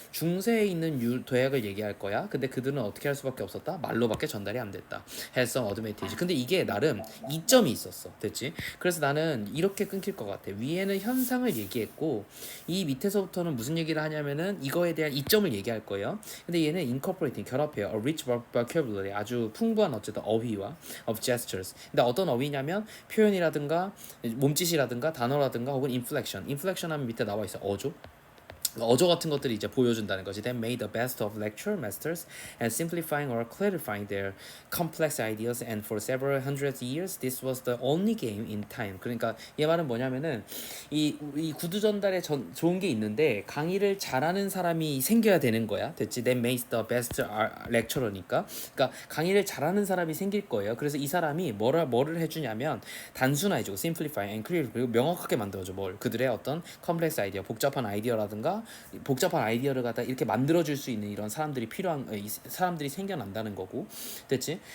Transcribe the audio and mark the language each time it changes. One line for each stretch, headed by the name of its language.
Korean: 중세에 있는 대학을 얘기할 거야. 근데 그들은 어떻게 할 수밖에 없었다? 말로밖에 전달이 안 됐다.
English: had some advantage.
Korean: 근데 이게 나름 이점이 있었어. 됐지? 그래서 나는 이렇게 끊길 것 같아. 위에는 현상을 얘기했고 이 밑에서부터는 무슨 얘기를 하냐면은 이거에 대한 이점을 얘기할 거예요. 근데 얘는 incorporating 결합해요.
English: A rich vocabulary
Korean: 아주 풍부한 어쨌든 어휘와
English: of gestures.
Korean: 근데 어떤 어휘냐면 표현이라든가 몸짓이라든가 단어라든가 혹은 inflection 하면 밑에 나와 있어. 어조 같은 것들이 이제 보여준다는 거지.
English: They made the best of lecture masters and simplifying or clarifying their complex ideas and for several hundred years this was the only game in time.
Korean: 그러니까 얘 말은 뭐냐면은 이 구두 전달에 좋은 게 있는데 강의를 잘하는 사람이 생겨야 되는 거야. 됐지?
English: They made the best lecturer니까.
Korean: 그러니까 강의를 잘하는 사람이 생길 거예요. 그래서 이 사람이 뭐를 해주냐면 단순화해주고
English: simplify and clear
Korean: 그리고 명확하게 만들어줘. 뭘 그들의 어떤 complex 아이디어 복잡한 아이디어라든가 복잡한 아이디어를 갖다 이렇게 만들어줄 수 있는 이런 사람들이 사람들이 생겨난다는 거고. 됐지?